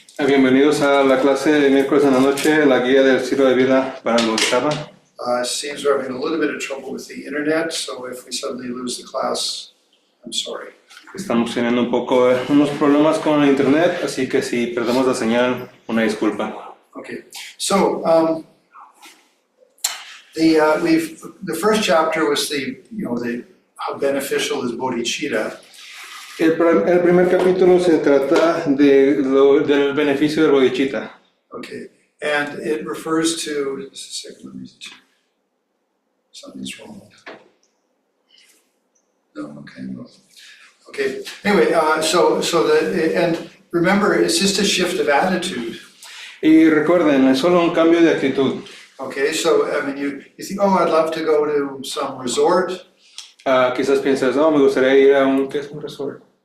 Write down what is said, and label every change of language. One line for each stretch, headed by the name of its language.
Spanish: Bienvenidos a la clase de miércoles en la noche, la guía del estilo de vida para el Bodhisattva.
English: Seems we're having a little bit of trouble with the internet, so if we suddenly lose the class, I'm sorry.
Spanish: Estamos teniendo unos problemas con el internet, así que si perdemos la señal, una disculpa.
English: Okay, so the first chapter was how beneficial is bodhicitta.
Spanish: El primer capítulo se trata del beneficio del bodhicitta.
English: Okay, and it refers to, just a second, let me check. Something's wrong. No, okay, no. Okay, anyway, and remember, it's just a shift of attitude.
Spanish: Y recuerden, es solo un cambio de actitud.
English: Okay, so I mean, you think, oh, I'd love to go to some resort.
Spanish: Quizás piensas, me gustaría ir a ¿qué es un resort?